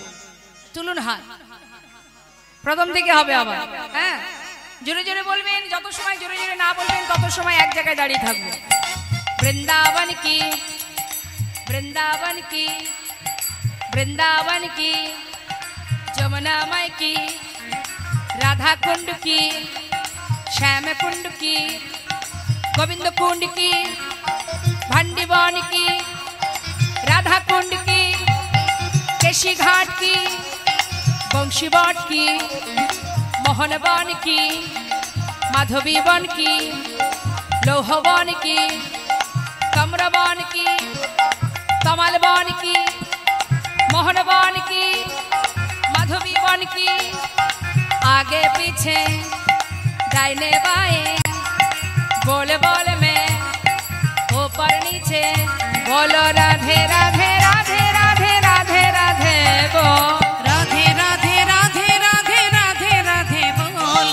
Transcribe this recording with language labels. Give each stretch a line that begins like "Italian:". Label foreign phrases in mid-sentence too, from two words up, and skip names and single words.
Bangla: তুলুন হাত, প্রথম থেকে হবে আবার। হ্যাঁ, জোরে জোরে বলবেন। যত সময় জোরে জোরে না বলবেন তত সময় এক জায়গায় দাঁড়িয়ে থাকবো।
Hindi: वृंदावन की, वृंदावन की, वृंदावन की, यमुना माई की, राधा कुंड की, श्याम कुंड की, गोविंद कुंड की, भंडीवन की, राधा कुंड की, केशी घाट की, बंशीवाट की, मोहनवन की, माधवी वन की, लोहवन की, कमरवन की, कमलवन की, मोहनवन की, माधवी वन की, आगे पीछे दाहिने बाएं, बोल बोल में ऊपर नीचे, बोलो राधे राधे राधे राधे राधे राधे बोल, राधे राधे राधे राधे राधे राधे बोल,